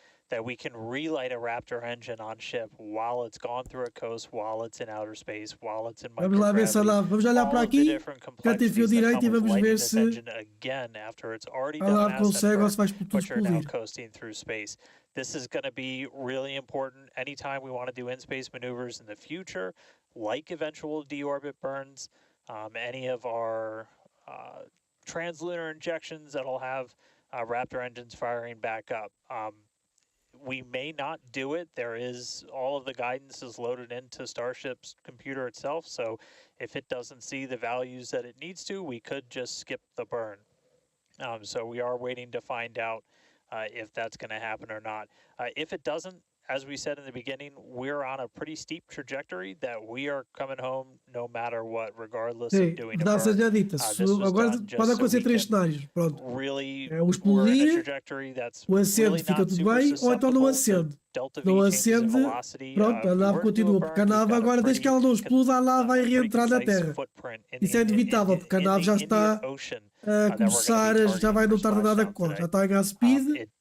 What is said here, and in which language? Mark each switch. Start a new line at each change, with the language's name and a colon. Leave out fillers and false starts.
English: That we can relight a Raptor engine on ship while it's gone through a coast, while it's in outer space, while it's in microgravity.
Portuguese: Vamos lá ver se a nave, vamos olhar para aqui, já tem fio direito e vamos ver se a nave consegue ou se vai tudo explodir.
English: This is going to be really important anytime we want to do in-space maneuvers in the future, like eventual deorbit burns, any of our translunar injections that'll have Raptor engines firing back up. We may not do it. There is all of the guidance is loaded into Starship's computer itself. So if it doesn't see the values that it needs to, we could just skip the burn. So we are waiting to find out if that's going to happen or not. If it doesn't, as we said in the beginning, we're on a pretty steep trajectory that we are coming home no matter what, regardless of doing a burn.
Portuguese: Já dita. Agora pode acontecer três cenários. Pronto. O explodir, o acende fica tudo bem, ou então não acende. Não acende, pronto, a nave continua, porque a nave agora, desde que ela não exploda, a nave vai reentrar na Terra. Isso é inevitável, porque a nave já está a começar, já vai não tardar nada com, já está a ganhar speed.